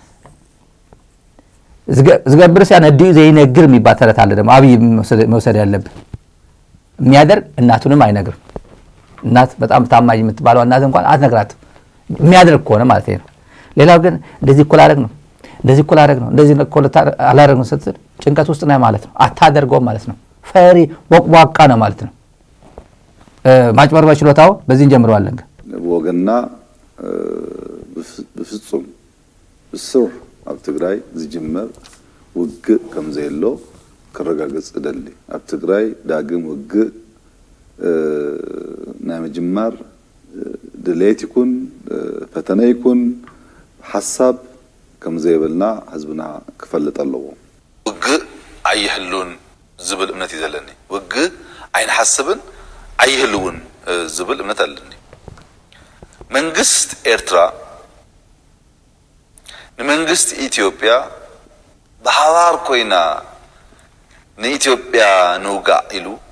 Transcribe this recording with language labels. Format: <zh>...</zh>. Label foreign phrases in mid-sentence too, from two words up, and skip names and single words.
<ti>ዝገብርስ ያን እዲ ዘይነግር</ti> <am>የሚባል ተረት አለ ደግሞ አብይ መውሰድ ያለብን የሚያደርግ እናቱንም አይነግርም እናት በጣም ታማኝ የምትባለው እናት እንኳን አትነግራትም የሚያደርግ ከሆነ ማለት ነው ሌላው ግን እንደዚህ እኮ ላደርግ ነው እንደዚህ እኮ ላደርግ ነው እንደዚህ እኮ አላደርግ ነው ስትል ጭንቀት ውስጥ ነው ማለት ነው አታደርገውም ማለት ነው ፈሪ ወቅዋቃ ነው ማለት ነው ማጭበርበር ችሎታው በዚህ እንጀምረዋለን</am> <ti>ወገና በፍጹም ብስር ኣብ ትግራይ ዝጅመር ውግእ ከም ዘይሎ ክረጋገጽ ደሊ ኣብ ትግራይ ዳግም ውግእ ናይ መጅማር ድሌት ይኩን ፈተና ይኩን ሐሳብ ከም ዘይብልና ህዝብና ክፈልጥ ኣለዎ ውግእ አይህሉን ዝብል እምነት ይዘለኒ ውግእ አይንሐስብን አይህሉን ዝብል እምነት አለኒ መንግስት ኤርትራ መንግስት ኢትዮጵያ በሐዋር ኮይና ንኢትዮጵያ ንውጋ ኢሉ</ti>